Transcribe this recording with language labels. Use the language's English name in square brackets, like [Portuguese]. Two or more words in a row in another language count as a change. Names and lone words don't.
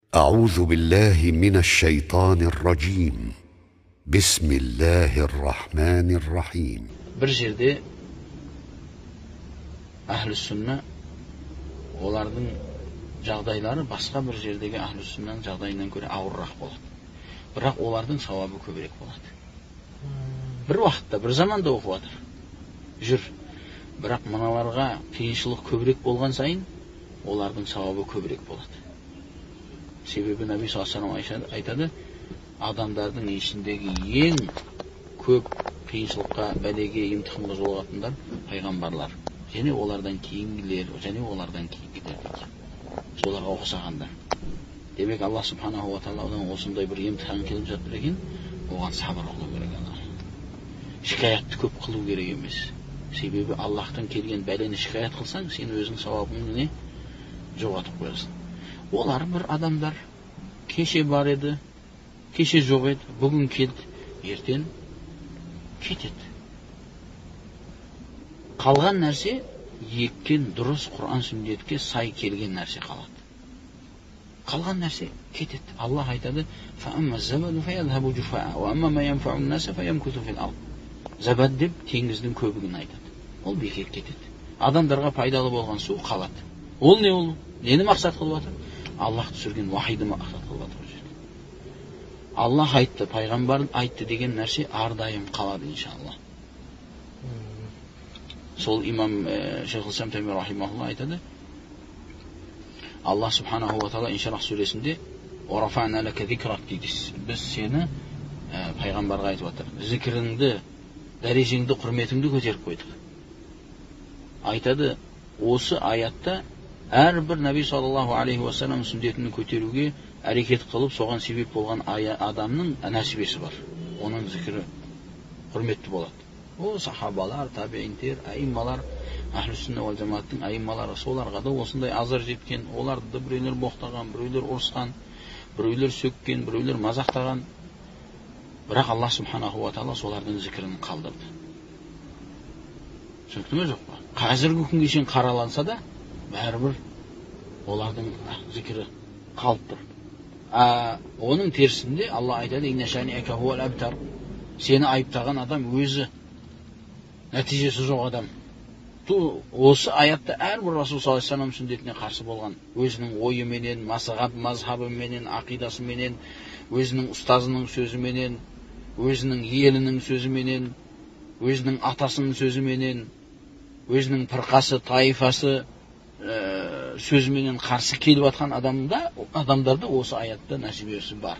[Arabic] أعوذ بالله من الشيطان الرجيم بسم الله الرحمن الرحيم. [Kazakh] Bir жерде Ahl-i Sünna олардың жағдайлары басқа бір жердегі Ahl-i Sünnaның жағдайынан көре ауыррақ болады. Бірақ олардың сауабы көбірек болады. Bir уақытта, bir заманда оқып жатыр. Жүр. Бірақ мыналарға қиыншылық көбірек болған сайын олардың сауабы көбірек болады. Себебі Наби [Arabic] صلى الله عليه وسلم [Kazakh] айтады, адамдардың ішіндегі ең көп қиыншылыққа, бәлеге, имтиханға жолығатындар пайғамбарлар. Және олардан кейінгілер, және олардан кейінгілер дейді. Соларға ұқсағандар. Демек Аллах [Arabic] سبحانه وتعالى [Kazakh] осындай бір имтихан келіп жатыр екен, оған сабыр қылу керек. Шикаятты көп қылу керек емес. Себебі Аллахтан келген бәлені шикаят қылсаң, сен өзің сауабыңды жоғалтып қоясың. Олар бір адамдар, кеше бар еді, кеше жоқ еді, бүгін келді, ертең кетеді. Қалған нәрсе еккен дұрыс Құран сүннетке сай келген нәрсе қалады. Қалған нәрсе кетеді. Аллах айтады: [Arabic] "فأما الزبد فيذهب جفاء, وأما ما ينفع الناس فيمكث في الأرض." [Kazakh] Забад деп теңіздің көбігін айтады. Ол бекер кетеді. Адамдарға пайдалы болған су қалады. Ол не ол? Нені мақсат қылып жатыр? Аллах түсірген вахиді мақсат қылып жатыр ол жерде. Аллах айтты, пайғамбар айтты деген нәрсе ардайым қалады иншалла. Сол имам Шейхул Ислам Тайми рахимахулла айтады. Аллах [Arabic] سبحانه وتعالى [Kazakh] Инширах сүресінде [Arabic] "ورفعنا لك ذكرك" [Kazakh] дейді. Біз сені пайғамбарға айтып жатыр. Зікіріңді, дәрежеңді, құрметіңді көтеріп қойдық. Айтады, осы аятта әрбір Наби [Arabic] صلى الله عليه وسلم [Kazakh] сүндетін көтеруге әрекет қылып, соған себеп болған адамның нәсібесі бар. Оның зікірі құрметті болады. Ол сахабалар, табиинтер, аиммалар, Ахлу Сүнна вал Жамааттың аиммалары, соларға да осындай азар жеткен, оларды да біреулер боқтаған, біреулер ұрысқан, біреулер сөккен, біреулер мазақтаған. Бірақ Аллах [Arabic] سبحانه وتعالى [Kazakh] солардың зікірін қалдырды. Түсінікті ме жоқ па? Қазіргі күнге шейін қараланса да, бәрібір олардың зікірі қалып тұр. Оның терісінде Аллах айтады: [Arabic] "إن شانئك هو الأبتر." [Kazakh] Сені айыптаған адам өзі, нәтижесі жоқ адам. Осы аятта әрбір Расул [Arabic] صلى الله عليه وسلم [Kazakh] сүндетіне қарсы болған, өзінің ойыменен, мазхабыменен, ақидасыменен, өзінің ұстазының сөзіменен, өзінің елінің сөзіменен, өзінің атасының сөзіменен, өзінің пірқасы, таифасы сөзіменен қарсы келіп атқан адамдарда осы аятта нәсібесі бар.